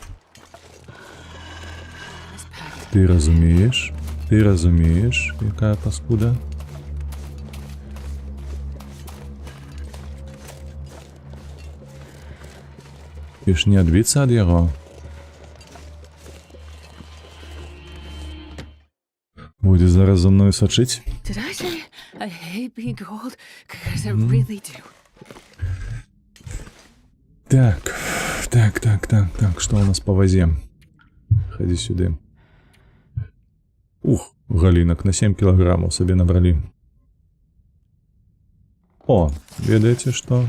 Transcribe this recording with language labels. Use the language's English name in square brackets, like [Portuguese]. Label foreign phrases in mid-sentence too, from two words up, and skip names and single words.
[Belarusian] Ты разумееш, якая паскуда? І ж не адбіцца ад яго. Будзе зараз за мною сачыць. [English] Did I say I hate being cold? Because I really do. [Belarusian] Так, што у нас па вазе? Хадзі сюды. Ух, галінак на 7 кілаграмаў сабе набралі. О, ведаеце што?